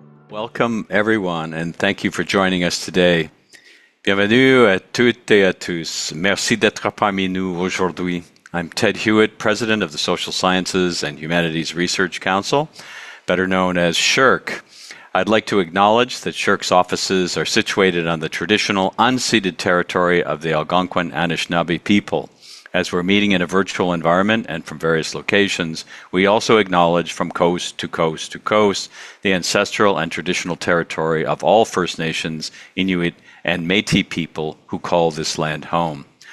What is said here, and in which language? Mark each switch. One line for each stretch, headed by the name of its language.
English: Welcome, everyone, and thank you for joining us today.
French: Bienvenue à toutes et à tous. Merci d'être parmi nous aujourd'hui.
English: I'm Ted Hewitt, President of the Social Sciences and Humanities Research Council, better known as SSHRC. I'd like to acknowledge that SSHRC's offices are situated on the traditional unceded territory of the Algonquin Anishinaabe people. As we're meeting in a virtual environment and from various locations, we also acknowledge from coast to coast to coast the ancestral and traditional territory of all First Nations, Inuit, and Métis people who call this land home.